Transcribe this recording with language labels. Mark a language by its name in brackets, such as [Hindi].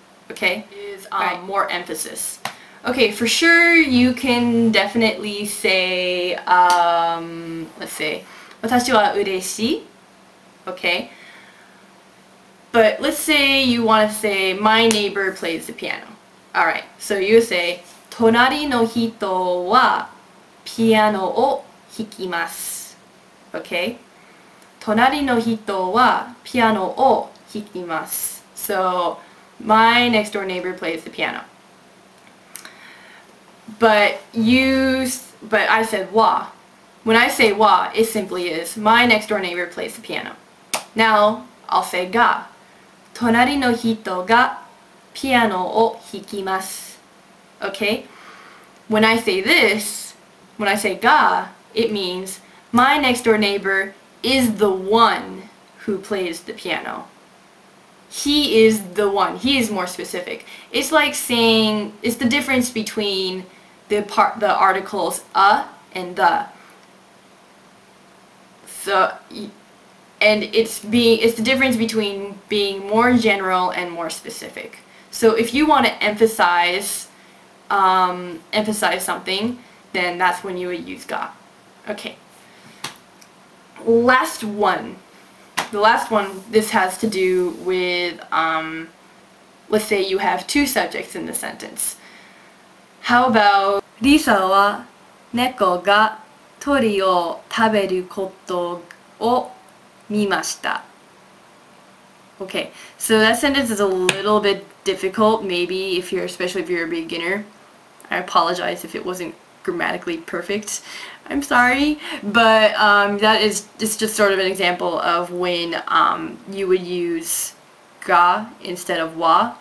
[English] Okay, is more emphasis. Okay, for sure you can definitely say let's say [Japanese] 私は嬉しい. [English] Okay. But let's say you want to say, my neighbor plays the piano. Alright, so you say, [Japanese] 隣の人はピアノを弾きます. [English] Okay? [Japanese] 隣の人はピアノを弾きます. [English] So, my next door neighbor plays the piano. But I said wa. When I say wa, it simply is, my next door neighbor plays the piano. Now, I'll say ga. [Japanese] 隣の人がピアノを弾きます. [English] Okay? When I say this, when I say ga, it means my next door neighbor is the one who plays the piano. He is the one. He is more specific. It's like saying, it's the difference between the articles a and the. So, and it's the difference between being more general and more specific. So if you want to emphasize something, then that's when you would use ga. Okay. Last one. The last one, this has to do with, let's say you have two subjects in the sentence. How about, [Japanese] リサは猫が鳥を食べることを見ました. [English] Okay, so that sentence is a little bit difficult, maybe especially if you're a beginner. I apologize if it wasn't grammatically perfect. I'm sorry, but it's just sort of an example of when you would use ga instead of wa.